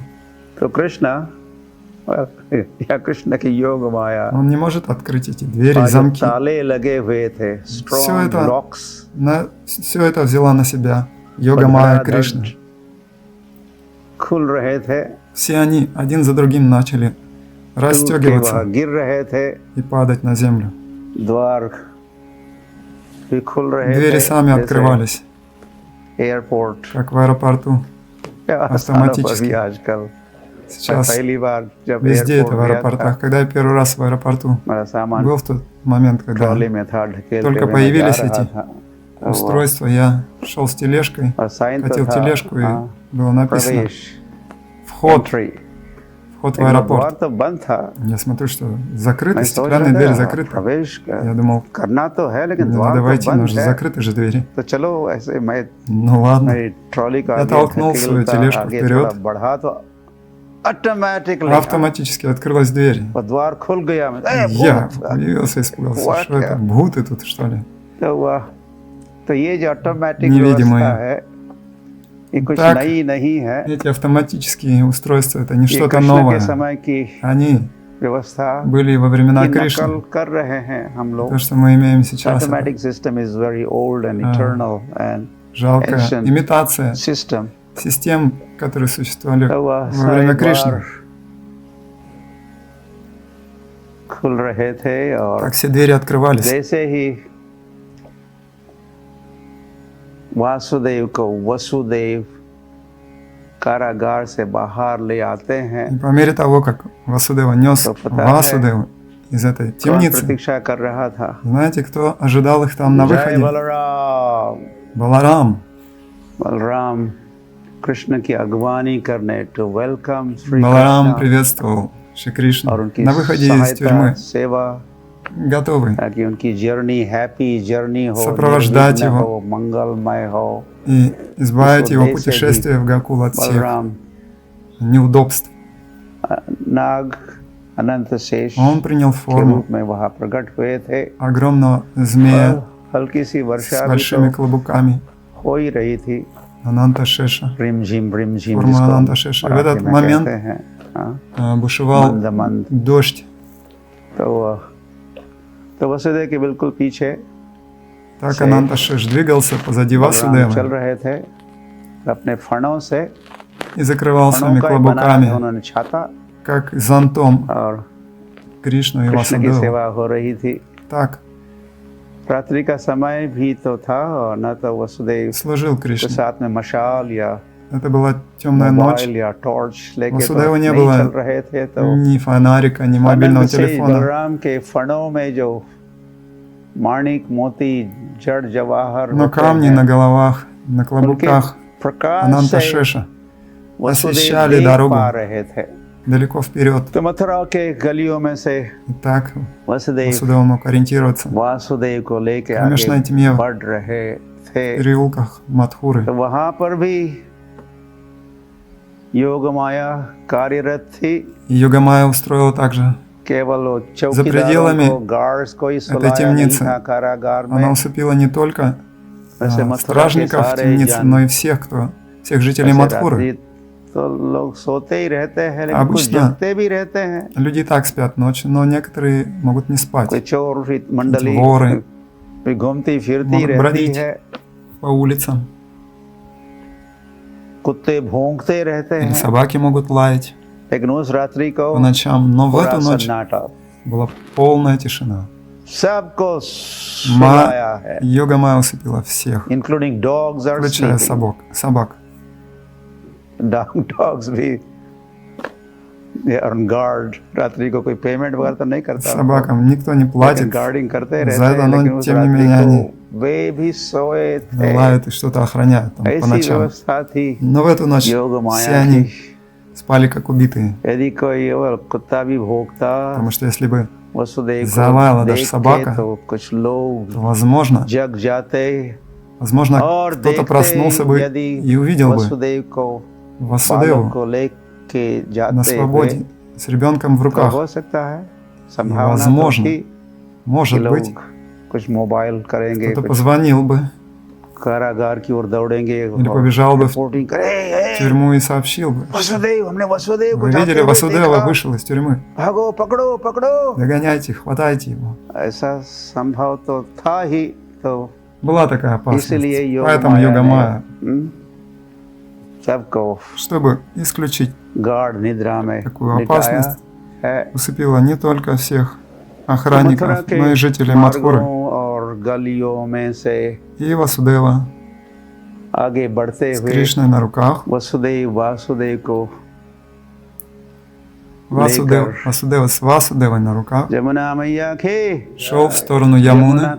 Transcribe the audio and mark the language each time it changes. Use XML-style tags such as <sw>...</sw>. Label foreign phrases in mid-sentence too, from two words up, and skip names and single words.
<hi>तो कृष्णा या कृष्ण की योग माया</hi> <ru>Он не может открыть эти двери и</ru> <hi>और जो</hi> <ru>замки.</ru> <hi>ताले लगे हुए थे, strong</hi> <ru>это locks, Все это взяла на себя йога Майя Кришны.</ru> <hi>खुल रहे थे,</hi> <ru>Все они один за другим начали</ru> <hi>टूट के</hi> <ru>расстегиваться</ru> <hi>वहाँ गिर रहे थे,</hi> <ru>и падать на землю.</ru> <hi>द्वार भी खुल रहे</hi> <ru>Двери</ru> <hi>थे,</hi> <ru>сами открывались,</ru> <hi>एयरपोर्ट</hi> <ru>как в аэропорту.</ru> <hi>या स्थानों पर भी</hi> <ru>автоматически.</ru> <hi>आजकल</hi> <ru>Сейчас</ru> <hi>पहली बार जब</hi> <ru>везде это</ru> <hi>एयरपोर्ट</hi> <ru>в</ru> <hi>गया था,</hi> <ru>аэропортах. Когда я первый раз в аэропорту</ru> <hi>मेरा सामान</hi> <ru>был в тот момент, когда</ru> <hi>ट्रॉली में था, ढकेलते</hi> <ru>только</ru> <hi>हुए मैं जा</hi> <ru>появились</ru> <hi>रहा</hi> <ru>эти</ru> <hi>था, तो वो-</hi> <ru>устройства, я шел с тележкой,</ru> <hi>और साइन तो</hi> <ru>катил</ru> <hi>था,</hi> <ru>тележку и</ru> <hi>हाँ,</hi> <ru>было написано</ru> <hi>प्रवेश,</hi> <ru>вход entry. в</ru> <hi>लेकिन</hi> <ru>аэропорт.</ru> <hi>द्वार तो बंद था।</hi> <ru>Я смотрю, что закрыты,</ru> <hi>मैं सोच</hi> <ru>стеклянные</ru> <hi>रहा</hi> <ru>двери</ru> <hi>था,</hi> <ru>закрыты.</ru> <hi>प्रवेश</hi> <ru>Я думал,</ru> <hi>करना तो है लेकिन</hi> <ru>мне</ru> <hi>द्वार</hi> <ru>надо</ru> <hi>तो</hi> <ru>войти, но</ru> <hi>बंद</hi> <ru>же</ru> <hi>है।</hi> <ru>закрыты же двери.</ru> <hi>तो चलो ऐसे मैं</hi> <ru>Ну ладно.</ru> <hi>मेरी ट्रॉली का</hi> <ru>Я</ru> <hi>आगे</hi> <ru>толкнул свою</ru> <hi>धकेलता,</hi> <ru>тележку</ru> <hi>आगे</hi> <ru>вперед.</ru> <hi>थोड़ा बढ़ा तो ऑटोमेटिकली</hi> <ru>Автоматически открылась дверь.</ru> <hi>और द्वार खुल गया। मैं</hi> <ru>Я удивился, испугался. What Что это? я? Бhuты тут, что ли?</ru> <hi>तो हुआ तो ये जो ऑटोमेटिक</hi> <ru>невидимые.</ru> <hi>व्यवस्था है ये कुछ</hi> <ru>Так,</ru> <hi>नई नहीं है।</hi> <ru>Эти автоматические устройства, это не</ru> <hi>ये</hi> <ru>что-то</ru> <hi>कृष्ण के</hi> <ru>новое.</ru> <hi>समय की</hi> <ru>Они</ru> <hi>व्यवस्था</hi> <ru>были во времена</ru> <hi>की नकल</hi> <ru>Кришны.</ru> <hi>कर रहे हैं हम लोग।</hi> <ru>То, что мы имеем сейчас, это</ru> <en>Automatic system is very old and eternal and</en> <ru>жалкая ancient имитация system. систем, которые существовали</ru> <hi>तो वह</hi> <ru>во время</ru> <hi>सारे</hi> <ru>Кришны.</ru> <hi>द्वार खुल रहे थे और</hi> <ru>Так все двери открывались.</ru> <hi>जैसे ही वासुदेव को वसुदेव कारागार से बाहर ले आते हैं,</hi> <ru>И по мере того, как Васудева нес</ru> <hi>तो पता है</hi> <ru>Васудеву из этой</ru> <hi>कौन</hi> <ru>темницы,</ru> <hi>प्रतीक्षा कर रहा था?</hi> <ru>знаете, кто ожидал их там на</ru> <hi>जय</hi> <ru>выходе?</ru> <hi>बलराम।</hi> <ru>Баларам.</ru> <hi>बलराम कृष्ण की अगवानी करने</hi> <en>to welcome</en> <hi>श्री</hi> <ru>Баларам</ru> <hi>कृष्ण</hi> <ru>приветствовал Шри Кришну</ru> <hi>और उनकी</hi> <ru>на выходе из</ru> <hi>सहायता</hi> <ru>тюрьмы,</ru> <hi>सेवा</hi> <ru>готовый</ru> <hi>ताकि उनकी</hi> <en>journey happy journey</en> <hi>हो,</hi> <ru>सопровождать</ru> <hi>निर्विघ्न</hi> <ru>его.</ru> <hi>हो, मंगलमय हो।</hi> <ru>и избавить его Везде путешествие в Гакул от всех</ru> <hi>बलराम</hi> <ru>неудобств.</ru> <hi>नाग अनंत शेष</hi> <ru>Он принял</ru> <hi>के</hi> <ru>форму</ru> <hi>रूप में वहाँ प्रकट हुए थे।</hi> <ru>огромного змея</ru> <hi>और हल्की सी</hi> <ru>с</ru> <hi>वर्षा भी</hi> <ru>большими</ru> <hi>तो</hi> <ru>клобуками,</ru> <hi>हो ही रही थी।</hi> <ru>Ананта Шеша.</ru> <hi>रिमझिम</hi> <ru>Форма</ru> <hi>जिसको</hi> <ru>Ананта Шеши. В</ru> <hi>मराठी</hi> <ru>этот</ru> <hi>में</hi> <ru>момент</ru> <hi>कहते हैं, हाँ,</hi> <ru>бушевал</ru> <hi>मंद मंद।</hi> <ru>дождь.</ru> <hi>तो वसुदेव के बिल्कुल पीछे</hi> <ru>Так</ru> <hi>से</hi> <ru>Ананта Шеш двигался позади</ru> <hi>बलराम चल</hi> <ru>Васудевы</ru> <hi>रहे थे अपने फणों से।</hi> <ru>и закрывал</ru> <hi>फणों</hi> <ru>своими</ru> <hi>का ही बनाया था</hi> <ru>клобуками,</ru> <hi>उन्होंने छाता</hi> <ru>как зонтом</ru> <hi>और</hi> <ru>Кришну и</ru> <hi>कृष्ण की</hi> <ru>Васудеву.</ru> <hi>सेवा हो रही थी।</hi> <ru>Так</ru> <hi>रात्रि का समय भी तो था और न तो वसुदेव</hi> <ru>служил</ru> <hi>के</hi> <ru>Кришне.</ru> <hi>साथ में मशाल या</hi> <ru>Это была темная ночь,</ru> <hi>मोबाइल या टॉर्च लेके तो वसुदेव ने नहीं</hi> <ru>было</ru> <hi>चल रहे थे। तो</hi> <ru>ни фонарика, ни мобильного</ru> <hi>अनंत से</hi> <ru>телефона.</ru> <hi>बलराम के फणों में जो माणिक मोती जड़ जवाहर</hi> <ru>Но</ru> <hi>होते</hi> <ru>камни</ru> <hi>हैं,</hi> <ru>на головах, на</ru> <hi>उनके</hi> <ru>клобуках</ru> <hi>प्रकाश</hi> <ru>Ананта</ru> <hi>से</hi> <ru>Шеша</ru> <hi>वसुदेव</hi> <ru>освещали</ru> <hi>देख</hi> <ru>дорогу</ru> <hi>पा रहे थे।</hi> <ru>далеко вперед.</ru> <hi>तो मथुरा के गलियों में से</hi> <ru>И так</ru> <hi>वसुदेव</hi> <ru>Васудева мог ориентироваться</ru> <hi>वासुदेव को लेके</hi> <ru>в кромешной</ru> <hi>आगे</hi> <ru>тьме, в</ru> <hi>बढ़ रहे थे।</hi> <ru>переулках Мадхуры.</ru> <hi>तो वहां पर भी योग माया कार्यरत थी।</hi> <ru>И Йога-майя устроила также.</ru> <hi>केवल वो</hi> <ru>За</ru> <hi>चौकीदारों</hi> <ru>пределами</ru> <hi>को गार्ड्स को ही</hi> <ru>этой</ru> <hi>सुलाया नहीं</hi> <ru>темницы</ru> <hi>था कारागार</hi> <ru>Она</ru> <hi>में।</hi> <ru>усыпила не только</ru> <hi>वैसे मथुरा के</hi> <ru>стражников</ru> <hi>सारे</hi> <ru>темницы, но и всех жителей</ru> <hi>वैसे</hi> <ru>Мадхуры.</ru> <hi>रात्रि तो लोग सोते ही रहते हैं लेकिन कुछ</hi> <ru>Обычно</ru> <hi>जगते भी रहते हैं।</hi> <ru>Люди и так спят ночью, но некоторые могут не</ru> <hi>कोई</hi> <ru>спать</ru> <hi>चोर मंडली</hi> <ru>воры</ru> <hi>भी घूमती फिरती</hi> <ru>могут</ru> <hi>रहती</hi> <ru>бродить</ru> <hi>है।</hi> <ru>по улицам,</ru> <hi>कुत्ते भौंकते रहते</hi> <ru>или</ru> <hi>हैं।</hi> <ru>собаки могут лаять</ru> <hi>लेकिन उस रात्रि को</hi> <ru>по ночам. Но в</ru> <hi>पूरा</hi> <ru>эту ночь</ru> <hi>सन्नाटा,</hi> <ru>была полная тишина.</ru> <hi>सबको सुलाया है,</hi> <ru>Йога-майя усыпила всех,</ru> <en>including dogs</en> <hi>और</hi> <ru>включая собак.</ru> <hi>डॉग्स भी गार्ड। रात्रि को कोई पेमेंट वगैरह तो नहीं करता,</hi> <ru>Собакам никто не платит,</ru> <hi>गार्डिंग करते</hi> <ru>за</ru> <hi>रहते</hi> <ru>это,</ru> <hi>हैं।</hi> <ru>но</ru> <hi>लेकिन उस</hi> <ru>тем не</ru> <hi>रात्रि</hi> <ru>менее</ru> <hi>को</hi> <ru>они</ru> <hi>वे भी सोए थे।</hi> <ru>лают и что-то охраняют там по</ru> <hi>ऐसी</hi> <ru>ночам.</ru> <hi>व्यवस्था थी</hi> <ru>Но в эту ночь</ru> <hi>योग</hi> <ru>все</ru> <hi>माया</hi> <ru>они</ru> <hi>की।</hi> <ru>спали как убитые,</ru> <hi>यदि कोई और कुत्ता भी भौंकता</hi> <ru>потому что если бы,</ru> <hi>वसुदेव को</hi> <ru>заваяла даже</ru> <hi>देख के</hi> <ru>собака,</ru> <hi>तो कुछ लोग</hi> <ru>то, возможно,</ru> <hi>जग जाते</hi> <ru>Возможно,</ru> <hi>और</hi> <ru>кто-то</ru> <hi>देखते</hi> <ru>проснулся бы</ru> <hi>यदि</hi> <ru>и увидел бы</ru> <hi>वसुदेव को बालक</hi> <ru>Васудеву</ru> <hi>को लेके</hi> <ru>на</ru> <hi>जाते हुए,</hi> <ru>свободе, с ребенком в</ru> <hi>तो</hi> <ru>руках.</ru> <hi>हो सकता है</hi> <ru>И,</ru> <hi>संभावना तो</hi> <ru>возможно,</ru> <hi>थी कि</hi> <ru>может быть,</ru> <hi>लोग कुछ मोबाइल करेंगे,</hi> <ru>кто-то</ru> <hi>कुछ</hi> <ru>позвонил бы</ru> <hi>कारागार की ओर दौड़ेंगे</hi> <ru>или</ru> <hi>और</hi> <ru>побежал бы в</ru> <hi>रिपोर्टिंग करे,</hi> <ru>тюрьму и сообщил бы.</ru> <hi>वसुदेव, हमने वसुदेव को</hi> <ru>Вы</ru> <hi>जाते</hi> <ru>видели,</ru> <hi>हुए</hi> <ru>Васудева</ru> <hi>देखा,</hi> <ru>вышел из тюрьмы.</ru> <hi>भागो, पकड़ो पकड़ो।</hi> <ru>Догоняйте, хватайте его.</ru> <hi>ऐसा संभव तो था ही, तो</hi> <ru>Была такая опасность.</ru> <hi>इसीलिए योग</hi> <ru>Поэтому</ru> <hi>माया</hi> <ru>йога майя,</ru> <hi>ने सबको</hi> <ru>чтобы исключить</ru> <hi>गाढ़ निद्रा में</hi> <ru>такую</ru> <hi>लिटाया</hi> <ru>опасность,</ru> <hi>है।</hi> <ru>усыпила не только всех</ru> <hi>मथुरा</hi> <ru>охранников,</ru> <hi>के</hi> <ru>но и жителей Мадхуры.</ru> <hi>मार्गों और गलियों में से</hi> <ru>И Васудева</ru> <hi>आगे बढ़ते</hi> <ru>с</ru> <hi>हुए</hi> <ru>Кришной на руках.</ru> <hi>वसुदेव वासुदेव को</hi> <ru>Васудева с Васудевой на руках</ru> <hi>जमुना मैया के</hi> <ru>шел в сторону</ru> <hi>यमुना</hi> <ru>Ямуны</ru>